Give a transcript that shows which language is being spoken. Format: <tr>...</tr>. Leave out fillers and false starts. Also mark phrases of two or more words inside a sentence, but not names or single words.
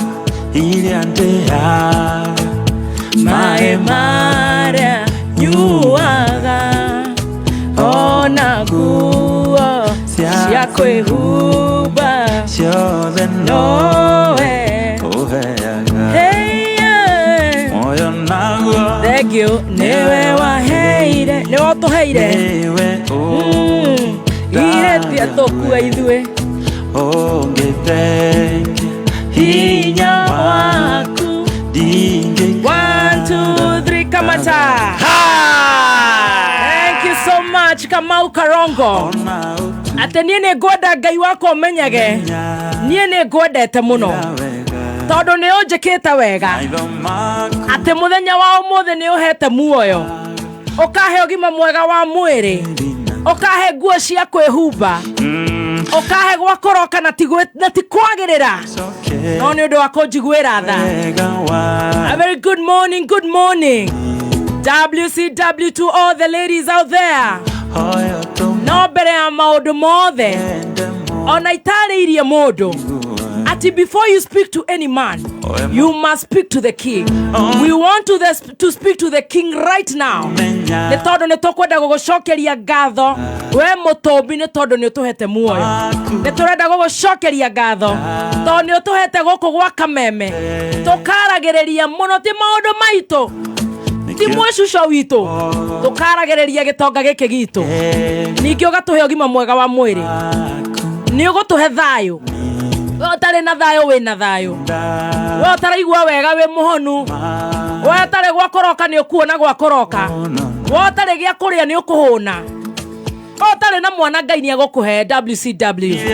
<ki>iria ndĩaga maĩ marĩa nyuaga ona nguo cia kwĩhumba ciothe nowe ũheaga muoyo naguo thengio nĩwe waheire nĩwe ũtũheire irĩtia tũkua ithuĩ ũngĩthengia hinya waku ndingĩ 1 2 3 kamata</ki> <en>thank you so much</en> <ki>Kamau Karongo ate niĩ nĩ ngwenda Ngai wako ũmenyage niĩ nĩ ngwendete mũno tondũ nĩ ũnjĩkĩte wega ate mũthenya wa ũmũthĩ nĩ ũhete muoyo ũkahe ũgima mwega wa mwĩrĩ ũkahe nguo cia kwĩhumba ũkahe gwakoroka na tikwagĩrĩra no nĩ ũndũ wa kũnjiguĩra tha</ki> <en>a very good morning WCW to all the ladies out there</en> <ki>no mbere ya maũndũ mothe ona itarĩirie mũndũ ati</ki> <en>before you speak to any man you must speak to the king we want to speak to the king right now</en> <ki>nĩ tondũ nĩ tũkwenda gũgũcokeria ngatho we mũtũmbi nĩ tondũ nĩ ũtũhete muoyo nĩ tũrenda gũgũcokeria ngatho tondũ nĩ ũtũhete gũkũ gwa Kameme tũkaragĩrĩria mũno ti maũndũ maitũ ti mwĩcuco witũ tũkaragĩrĩria gĩtonga gĩkĩ gitũ ningĩ ũgatũhe ũgima mwega wa mwĩrĩ nĩ ũgũtũhe thayũ we ũtarĩ na thayũ wĩna thayũ we ũtaraigua wega wĩ mũhonu we ũtarĩ gwakoroka nĩ ũkuona gwakoroka we ũtarĩ gĩa kũrĩa nĩ ũkũhũna we ũtarĩ na mwana Ngai nĩ agũkũhe WCW</ki>